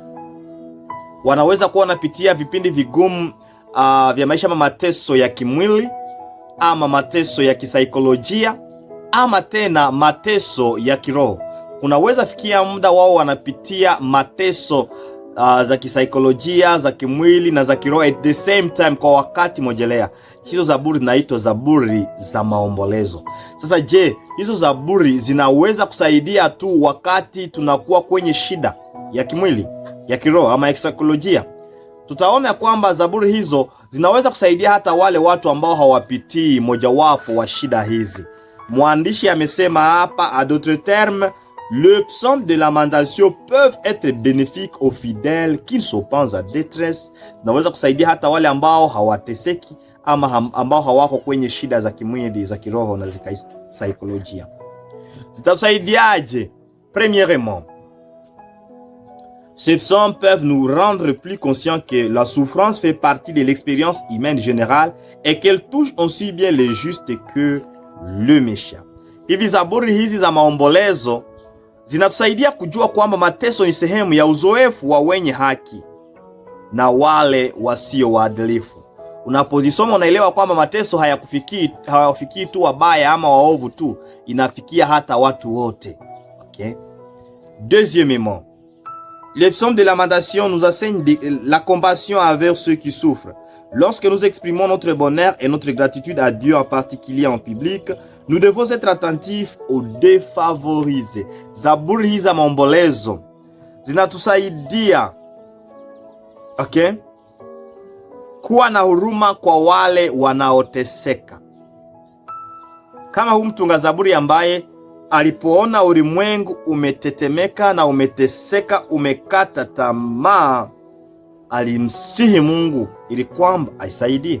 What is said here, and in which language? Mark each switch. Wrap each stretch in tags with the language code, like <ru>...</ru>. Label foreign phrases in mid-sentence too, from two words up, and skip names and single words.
<sw>Wanaweza kuwa wanapitia vipindi vigumu vya maisha, ama mateso ya kimwili, ama mateso ya kisaikolojia, ama tena mateso ya kiroho. Kunaweza fikia muda wao wanapitia mateso za kisaikolojia, za kimwili na za kiroho</sw> <en>at the same time,</en> <sw>kwa wakati mojelea. Hizo zaburi zinaitwa zaburi za maombolezo. Sasa je, hizo zaburi zinaweza kusaidia tu wakati tunakuwa kwenye shida ya kimwili, ya kiroho ama ya kisaikolojia? Tutaona kwamba zaburi hizo zinaweza kusaidia hata wale watu ambao hawapitii mojawapo wa shida hizi. Mwandishi amesema hapa,</sw> <fr>à d'autres termes, le psaume de lamentation peuvent être bénéfiques aux fidèles qui sont pas en détresse.</fr> <sw>Zinaweza kusaidia hata wale ambao hawateseki ama ambao hawako kwenye shida za kimwili, za kiroho na za kisaikolojia. Zitasaidiaje?</sw> <fr>Premièrement, ces psaumes peuvent nous rendre plus conscients que la souffrance fait partie de l'expérience humaine générale et qu'elle touche aussi bien les justes que le méchant.</fr> <sw>Hivi zaburi hizi za maombolezo zinatusaidia kujua kwamba mateso ni sehemu ya uzoefu wa wenye haki na wale wasio waadilifu. Unapozisoma unaelewa kwamba mateso hayawafikii tu wabaya ama waovu tu, inafikia hata watu wote. Okay?</sw> <fr>Deuxièmement, les psaumes de lamentation nous enseignent la compassion envers ceux qui souffrent. Lorsque nous exprimons notre bonheur et notre gratitude à Dieu, en particulier en public, nous devons être attentifs aux défavorisés.</fr> <sw>Zaburi hizi za maombolezo zinatusaidia kuwa na huruma kwa wale wanaoteseka. Kama huyu mtunga zaburi ambaye alipoona ulimwengu umetetemeka na umeteseka, umekata tamaa, alimsihi Mungu ili kwamba aisaidie.</sw>